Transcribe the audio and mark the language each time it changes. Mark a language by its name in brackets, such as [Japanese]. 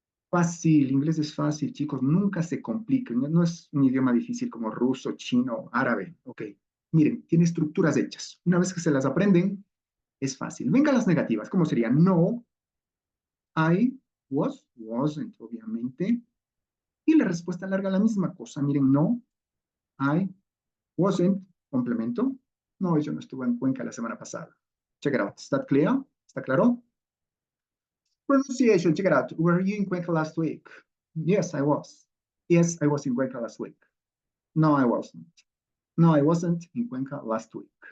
[Spanish] Fácil, inglés es fácil, chicos, nunca se compliquen, no es un idioma difícil como ruso, chino, árabe, ok. Miren, tiene estructuras hechas. Una vez que se las aprenden, es fácil. Venga las negativas, ¿cómo sería? [English] No, I wasn't, [Spanish] obviamente. Y la respuesta larga la misma cosa. [English] Miren, no, I wasn't, complemento. [Spanish] No, yo no estuve en Cuenca la semana pasada. [English] Check it out. ¿Is that clear? [Spanish] ¿Está claro? [English] Pronunciation, check it out. Were you in Cuenca last week? Yes, I was. Yes, I was in Cuenca last week. No, I wasn't. No, I wasn't in Cuenca last week.